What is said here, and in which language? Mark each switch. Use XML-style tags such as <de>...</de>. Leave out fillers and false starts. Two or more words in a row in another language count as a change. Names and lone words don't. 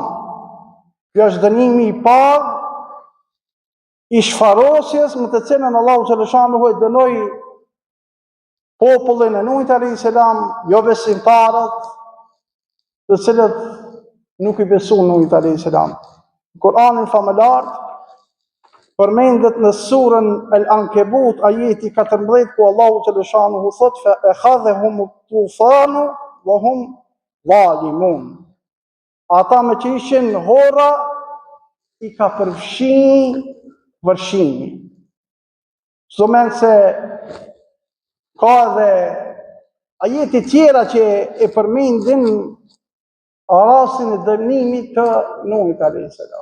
<sq>Kjo është dënimi I parë I shfarosjes me të cilën Allahu xhaleshanuhu e dënoi popullin e Nuhit</sq> <ar>عليه السلام,</ar> <sq>jo besimtarët, të cilët nuk I besuan Nuhit</sq> <ar>عليه السلام.</ar> <sq>Në Kur'anin famëlar përmendet në surën Al-Ankabut ajeti 14 ku Allahu xhaleshanuhu thot</sq> <ar>فأخذهم الطوفان وهم ظالمون.</ar> <sq>ata me që ishin hora, i ka përfshin vërshimi. Çdo mend se ka edhe ajete tjera që e përmendin rastin e dënimit të Nuhit</sq> <ar>عليه السلام.</ar>